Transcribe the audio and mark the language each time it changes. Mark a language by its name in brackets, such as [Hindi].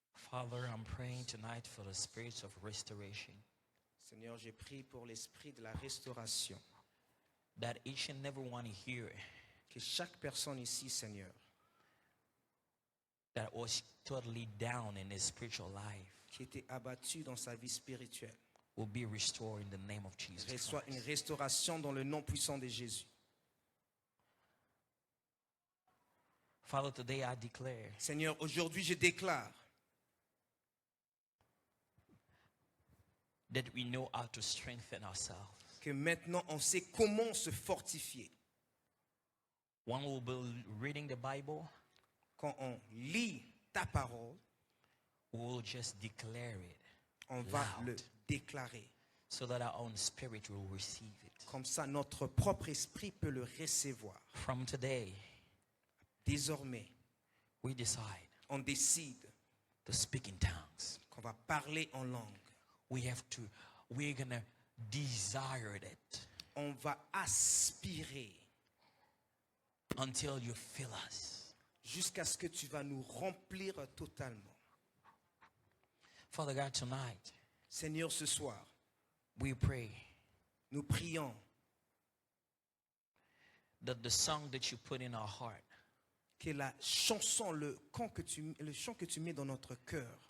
[English] Father, I'm praying tonight for the spirits of restoration, [French] Seigneur, j'ai prié pour l'esprit de la restauration. [English] that each and every one here [French] Que chaque personne ici, Seigneur, [English] that was totally down in his spiritual life [French] qui était abattu dans sa vie spirituelle, [English] will be restored in the name of Jesus [French] reçoit une [English] Christ. [French] restauration dans le nom puissant de Jésus. [English] Father, today I declare [French] Seigneur, aujourd'hui, je déclare [English] that we know how to strengthen ourselves. [French] que maintenant, on sait comment se fortifier. [English] When we'll be reading the Bible, [French] Quand on lit ta parole, [English] we'll just declare it [French] on va [English] loud, [French] le déclarer. [English] so that our own spirit will receive it. [French] Comme ça, notre propre esprit peut le recevoir. [English] From today, [French] Désormais, [English] we decide [French] on décide [English] to speak in tongues. [French] qu'on va parler en langue. [English] We're gonna desire it [French] On va aspirer [English] until you fill us. [French] jusqu'à ce que tu vas nous remplir totalement. [English] Father God, tonight, [French] Seigneur, ce soir, [English] we pray [French] nous prions [English] that the song that you put in our heart [French] que la chanson, le chant que tu mets dans notre cœur